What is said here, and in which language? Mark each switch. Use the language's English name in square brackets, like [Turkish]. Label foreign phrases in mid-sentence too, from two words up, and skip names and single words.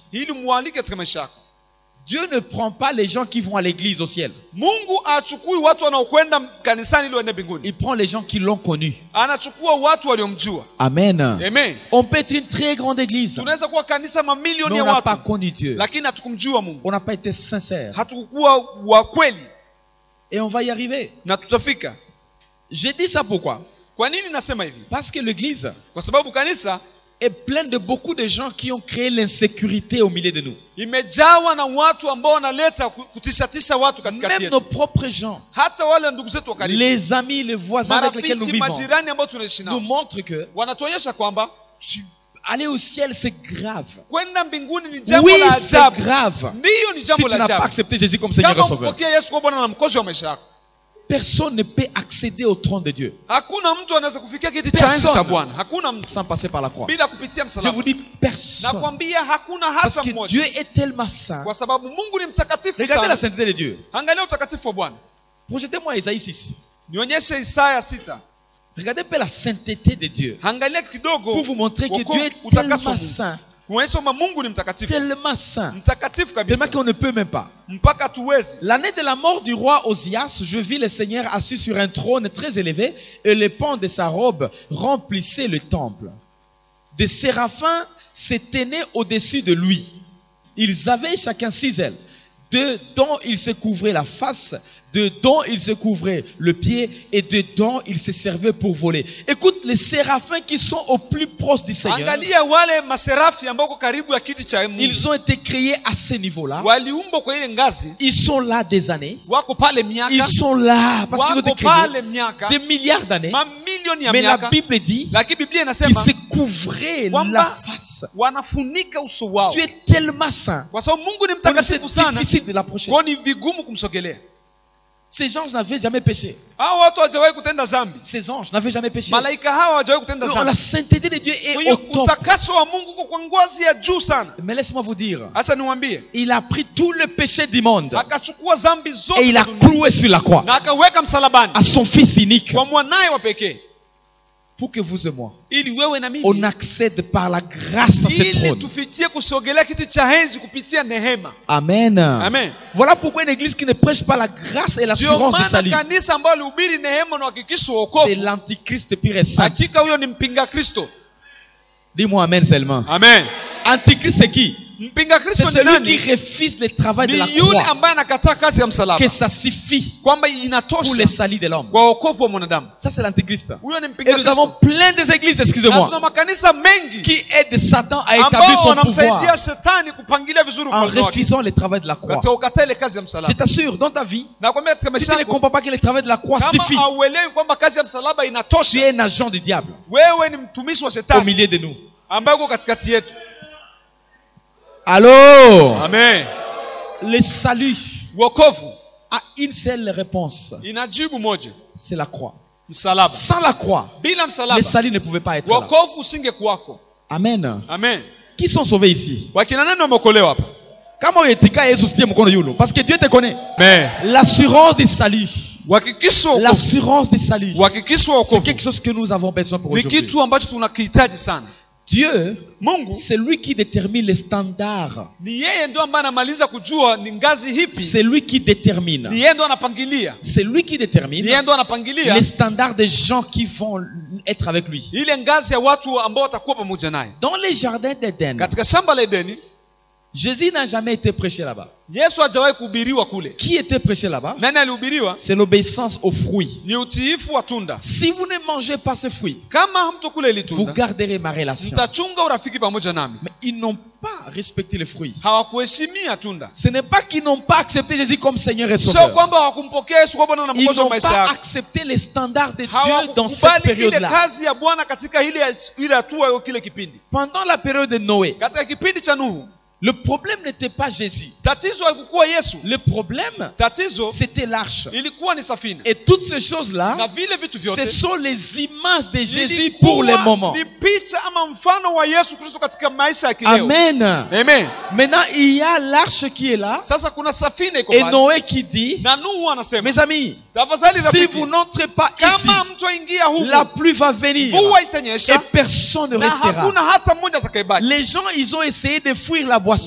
[Swahili] ili mualike katika maisha yako. [French] Dieu ne prend pas les gens qui vont à l'église au ciel. [Swahili] Mungu achukui watu wanaokwenda kanisani ili waende mbinguni. [French] Il prend les gens qui l'ont connu. [Swahili] Anachukua watu waliomjua. Amen. Amen. [French] On peut être une très grande église, [Swahili] Tunaweza kuwa kanisa mamilioni [French] mais [Swahili] ya [French] on n'a pas [Swahili] watu, [French] connu Dieu. [Swahili] lakini hatukumjua Mungu. [French] On n'a pas été sincère. [Swahili] Hatukuwa wa kweli, [French] Et on va y arriver. [Swahili] na tutafika. [French] J'ai dit ça pourquoi? [Swahili] Kwa nini nasema hivi? [French] Parce que l'église [Swahili] Kwa sababu kanisa [French] est pleine de beaucoup de gens qui ont créé l'insécurité au milieu de nous. [Swahili] imejawa na watu ambao wanaleta kutishatisha watu katikati [French] Même [Swahili] yetu. [French] nos propres gens, [Swahili] Hata wale ndugu zetu wa karibu, [French] les amis, les voisins avec lesquels nous [Swahili] marafiki, [French] vivons, [Swahili] majirani ambao tunaishi [French] nous [Swahili] nao, [French] montrent que [Swahili] wanatuonyesha kwamba [French] aller au ciel, c'est grave. [Swahili] kwenda mbinguni ni jambo [French] Oui, la c'est [Swahili] ajabu. [French] grave. [Swahili] Ndiyo, ni [French] Si [Swahili] jambo [French] tu [Swahili] la [French] n'as pas [Swahili] ajabu. [French] accepté Jésus comme Seigneur et [Swahili] Kama [French] Sauveur, [Swahili] umpokea Yesu kwa Bwana na mkozi wa maisha yako, [French] personne ne peut accéder au trône de Dieu [Swahili] hakuna mtu anaweza kufikia kiti cha enzi cha [French] Personne. [Swahili] Bwana. Hakuna mtu [French] sans passer par la croix. [Swahili] bila kupitia [French] Je [Swahili] msalaba. [French] vous dis personne. [Swahili] Nakwambia hakuna [French] Parce [Swahili] hata [French] que [Swahili] mmoja, [French] Dieu est tellement saint. [Swahili] kwa sababu Mungu ni mtakatifu [French] Regardez la [Swahili] sana. [French] sainteté de Dieu. [Swahili] Angalia utakatifu wa Bwana. [French] Projetez-moi Isaïe 6. [Swahili] Nionyeshe Isaya 6. [French] Regardez un peu la sainteté de Dieu. [Swahili] Angalia kidogo [French] Pour vous montrer que [Swahili] Woko- [French] Dieu est [Swahili] utakaso [French] tellement [Swahili] Mungu. [French] saint. [Swahili] Kuonyesha kwamba Mungu ni mtakatifu. [French] Tellement saint. [Swahili] Mtakatifu [French] Tellement [Swahili] kabisa. [French] qu'on ne peut même pas. [Swahili] Mpaka tuwezi. [French] L'année de la mort du roi Osias, je vis le Seigneur assis sur un trône très élevé et les pans de sa robe remplissaient le temple. Des séraphins s'éteignaient au-dessus de lui. Ils avaient chacun 6 ailes. De dont ils se couvraient la face, de dont ils se couvraient le pied et de dont ils se servaient pour voler. Écoute, les séraphins qui sont au plus proche du Seigneur, [Swahili] Angalia wale maserafi ambao karibu ya kiti cha Mungu. [French] ils ont été créés à ce niveau-là. [Swahili] Waliumbwa kwa ile ngazi, [French] Ils sont là des années. [Swahili] wako pale miaka, [French] Ils sont là parce qu'ils ont été [Swahili] wako [French] créés [Swahili] pale miaka, [French] des milliards d'années. [Swahili] mamilioni ya [French] Mais la [Swahili] miaka. [French] Bible dit [Swahili] Lakini Biblia [French] qu'ils [Swahili] inasema [French] se couvraient [Swahili] Kwamba [French] la face. [Swahili] wanafunika uso wao, [French] Tu es tellement saint. [Swahili] kwa sababu Mungu ni [French] Donc c'est [Swahili] mtakatifu sana, [French] difficile de l'approcher. [Swahili] kwa ni vigumu kumsogelea. [French] Ces anges n'avaient jamais péché. [Swahili] Hao watu hawajawahi kutenda dhambi, [French] Ces anges n'avaient jamais péché. [Swahili] malaika hawa hawajawahi kutenda [French] Non, [Swahili] dhambi. [French] la sainteté de Dieu [Swahili] Kwa [French] est au [Swahili] hiyo [French] top. [Swahili] utakaso wa Mungu uko kwa ngazi ya juu sana. [French] Mais laisse-moi vous dire, [Swahili] Acha niwaambie, [French] il a pris tout le péché du monde [Swahili] akachukua dhambi [French] et [Swahili] zote [French] il [Swahili] za [French] a [Swahili] dunia [French] cloué sur la croix [Swahili] na akaweka msalabani [French] à son fils unique [Swahili] kwa mwanaye wa pekee, [French] pour que vous et moi, [Swahili] ili wewe na mimi [French] on accède par la grâce à ce [Swahili] ili [French] trône. [Swahili] tufikie kusogelea kiti cha enzi kupitia neema. Amen. Amen. [French] Voilà pourquoi une église qui ne prêche pas la grâce et [Swahili] Ndio [French] l'assurance du [Swahili] maana [French] salut, [Swahili] kanisa ambalo lihubiri neema na uhakikisho wa [French] c'est [Swahili] wokovu, [French] l'antichrist pire et simple. [Swahili] hakika huyo ni mpinga Kristo. [French] Dis-moi amen seulement. Amen. Antichrist c'est qui? [Swahili] Mpinga [French] C'est [Swahili] Kristo ni [French] celui qui [Swahili] nani? [French] refuse le travail de la [Swahili] Ni yule [French] croix, [Swahili] ambaye anakataa kazi ya msalaba, [French] que ça suffit [Swahili] kwamba [French] pour le [Swahili] inatosha [French] salut de l'homme. [Swahili] kwa wokovu wa mwanadamu. [French] Ça c'est l'antichrist. [Swahili] Huyo ni [French] Et [Swahili] mpinga [French] nous avons [Swahili] Kristo. [French] plein des églises, [Swahili] Na [French] excusez-moi, [Swahili] tuna makanisa mengi [French] qui aident Satan à établir [Swahili] ambao [French] son [Swahili] wanamsaidia [French] pouvoir [Swahili] shetani kupangilia vizuri [French] en [Swahili] ufalme wake, [French] refusant le travail de la croix. [Swahili] katika ukataa ile kazi ya [French] Je [Swahili] msalaba. [French] t'assure, dans ta vie, [Swahili] Nakwambia katika [French] si [Swahili] maisha [French] tu ne [Swahili] yako, [French] comprends pas que le travail de la croix [Swahili] kama [French] suffit, [Swahili] hauelewi kwamba kazi ya msalaba [French] tu [Swahili] inatosha, [French] es un agent du diable [Swahili] wewe ni mtumishi wa [French] au [Swahili] shetani [French] milieu de nous. [Swahili] ambaye uko katikati yetu. [French] Allô? Amen. Le salut [Swahili] Wokovu [French] a une seule réponse, [Swahili] inajibu moja, [French] c'est la croix. [Swahili] msalaba. [French] Sans la croix, [Swahili] Bila [French] le [Swahili] msalaba [French] salut ne pouvait pas être là. [Swahili] wokovu usinge kuwako. Amen. Amen. [French] Qui sont sauvés ici? [Swahili] Wakina nani wameokolewa hapa? Kama uyetika Yesu sitie mkono yulo, [French] parce que Dieu te connaît. Amen. L'assurance du salut, [Swahili] Uhakikisho wa wokovu, [French] l'assurance du salut, [Swahili] uhakikisho wa [French] c'est [Swahili] wokovu [French] quelque chose que nous avons besoin pour [Swahili] ni [French] aujourd'hui. [Swahili] kitu ambacho tunakihitaji sana. [French] Dieu, [Swahili] Mungu [French] c'est lui qui détermine les standards. [Swahili] ni yeye ndio ambaye anamaliza kujua ni ngazi hipi, [French] C'est lui qui détermine. [Swahili] ni yeye ndio anapangilia, [French] C'est lui qui [Swahili] ni [French] détermine [Swahili] yeye ndio anapangilia [French] les standards des gens qui vont être avec lui. [Swahili] ile ngazi ya watu ambao watakuwa pamoja naye. [French] Dans les jardins d'Éden, [Swahili] Katika shamba la Edeni, [French] Jésus n'a jamais été prêché là-bas. [Swahili] Yesu hajawahi kuhubiriwa kule. [French] Qui était prêché là-bas? [Swahili] Nani alihubiriwa? [French] C'est l'obéissance aux fruits. [Swahili] Ni utiifu wa tunda. [French] Si vous ne mangez pas ces fruits, [Swahili] Kama hamtokula ile [French] vous [Swahili] tunda, [French] garderez ma relation. [Swahili] mtachunga urafiki pamoja nami. [French] Mais ils n'ont pas respecté les fruits. [Swahili] Hawakuheshimia tunda. [French] Ce n'est pas qu'ils n'ont pas accepté Jésus comme Seigneur et [Swahili] Sio [French] Sauveur. [Swahili] kwamba hawakumpokea Yesu kwa Bwana na [French] Ils [Swahili] Mwokozi wa [French] n'ont [Swahili] maisha [French] pas [Swahili] yao. [French] accepté les standards de Dieu dans cette [Swahili] Hawakukubali ile [French] période-là. [Swahili] kazi ya Bwana katika ile hatua ya kile kipindi. [French] Pendant la période de Noé, [Swahili] Katika kipindi cha Nuhu, [French] Le problème n'était pas Jésus. [Swahili] Tatizo haikuwa Yesu. [French] Le problème, [Swahili] Tatizo [French] c'était l'arche. [Swahili] ilikuwa ni safina. [French] Et toutes ces choses-là, [Swahili] Na vile vitu vyote [French] ce sont les images de Jésus pour le moment. [Swahili] Ni picha ama mfano wa Yesu Kristo katika maisha ya kileo. Amen. Amen. [French] Maintenant, il y a l'arche qui est là. [Swahili] Sasa kuna safina iko [French] Et [Swahili] pale. [French] Noé qui dit, [Swahili] Na Nuhu anasema, [French] mes amis, [Swahili] tafadhali [French] si [Swahili] rafiki, [French] vous n'entrez pas ici, [Swahili] kama mtu aingia huko, [French] la pluie va venir. [Swahili] mvua [French] Et [Swahili] itanyesha [French] personne ne [Swahili] na [French] restera. [Swahili] hakuna hata mmoja atakayebaki. [French] Les gens, ils ont essayé de fuir la boisson.